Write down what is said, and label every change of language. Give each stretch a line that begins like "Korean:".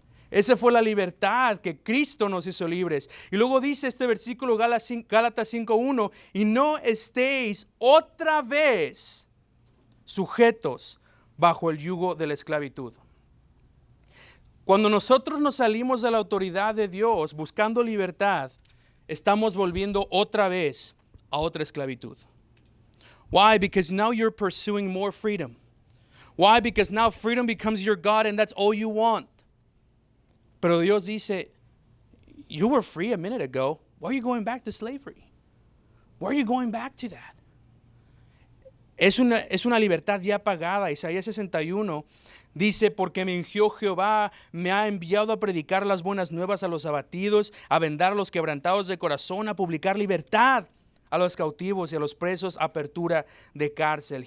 Spanish: Esa fue la libertad que Cristo nos hizo libres. Y luego dice este versículo Gálatas 5:1, y no estéis otra vez sujetos bajo el yugo de la esclavitud. Cuando nosotros nos salimos de la autoridad de Dios buscando libertad, estamos volviendo otra vez a otra esclavitud.
English: Why? Because now you're pursuing more freedom. Why? Because now freedom becomes your God and that's all you want.
Spanish: Pero Dios dice,
English: you were free a minute ago. Why are you going back to slavery? Why are you going back to that?
Spanish: Es una libertad ya pagada. Isaías 61 dice, porque me ungió Jehová, me ha enviado a predicar las buenas nuevas a los abatidos, a vendar a los quebrantados de corazón, a publicar libertad a los cautivos y a los presos, apertura de cárcel.